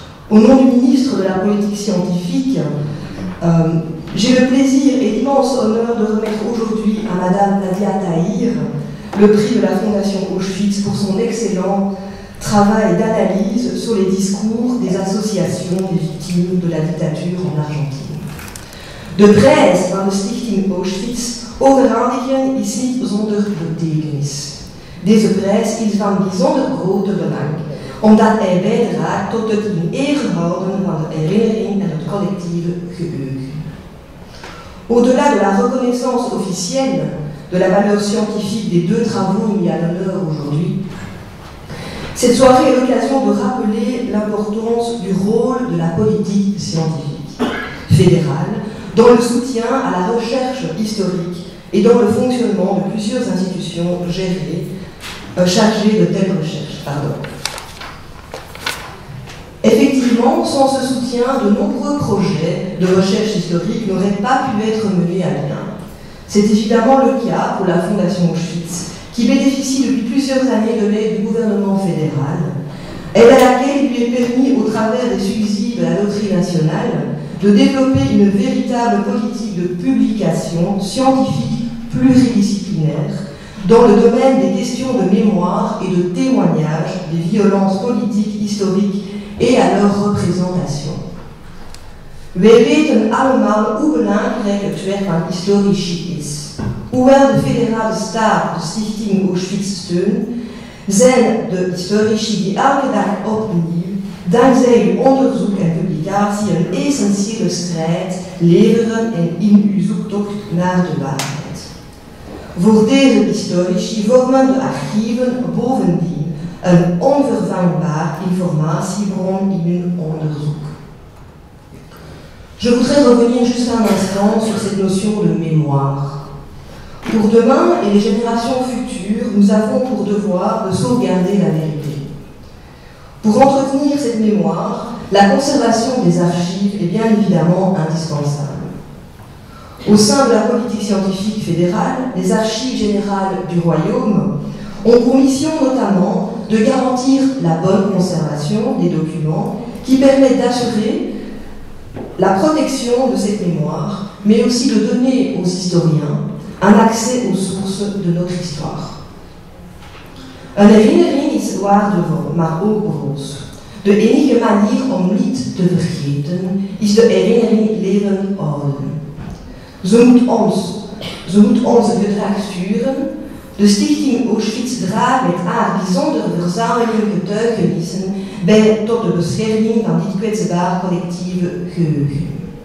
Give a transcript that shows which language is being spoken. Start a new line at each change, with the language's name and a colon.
French: Au nom du ministre de la Politique scientifique, j'ai le plaisir et l'immense honneur de remettre aujourd'hui à Madame Nadia Tahir le prix de la Fondation Auschwitz pour son excellent travail d'analyse sur les discours des associations des victimes de la dictature en Argentine.
Dutch: De prijs van de Stichting Auschwitz overhandigen is niet zonder betekenis. Deze prijs is van bijzonder grote belang, omdat hij bijdraagt tot het in ere houden van de herinnering en het collectieve geheugen.
French: Au-delà de la reconnaissance officielle de la valeur scientifique des deux travaux mis à l'honneur aujourd'hui, cette soirée est l'occasion de rappeler l'importance du rôle de la politique scientifique fédérale dans le soutien à la recherche historique et dans le fonctionnement de plusieurs institutions chargées de telles recherches. Effectivement, sans ce soutien, de nombreux projets de recherche historique n'auraient pas pu être menés à bien. C'est évidemment le cas pour la Fondation Auschwitz, qui bénéficie depuis plusieurs années de l'aide du gouvernement fédéral, aide à laquelle il lui est permis, au travers des subsides de la Loterie nationale, de développer une véritable politique de publication scientifique pluridisciplinaire dans le domaine des questions de mémoire et de témoignage des violences politiques historiques et à leur représentation.
Dutch: Wij weten allemaal hoe belangrijk het werk van historici is. Hoewel de federale staat de Stichting Auschwitz steunt, zijn de historici die elke dag opnieuw, dankzij uw onderzoek en publicatie, een essentiële strijd leveren in uw zoektocht naar de waarheid. Voor deze historici vormen de archieven bovendien een onvervangbaar informatiebron in hun onderzoek.
French: Je voudrais revenir juste un instant sur cette notion de mémoire. Pour demain et les générations futures, nous avons pour devoir de sauvegarder la vérité. Pour entretenir cette mémoire, la conservation des archives est bien évidemment indispensable. Au sein de la politique scientifique fédérale, les archives générales du Royaume ont pour mission notamment de garantir la bonne conservation des documents qui permettent d'assurer la protection de cette mémoire, mais aussi de donner aux historiens un accès aux sources de notre histoire.
Dutch: Een herinnering is waardevol, maar ook broos. De enige manier om niet te vergeten is de herinnering leren houden. Ze moet onze gedrag sturen. De Stichting Auschwitz draagt met haar bijzondere verzameling getuigenissen bij tot de bescherming van dit kwetsbaar collectieve geheugen.